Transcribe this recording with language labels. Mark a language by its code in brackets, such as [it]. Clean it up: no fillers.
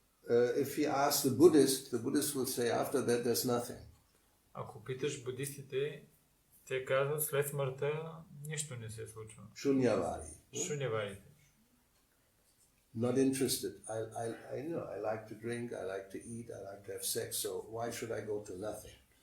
[en] If he asks the Buddhist will say after that there's nothing. [bg] Ако питаш будистите, те казват след смъртта нищо не се случва. [sa] Shunyavadi. [bg] Шунявадите. [en] Not interested. I like to drink, I like to eat, I like to have sex, so why should I go to nothing?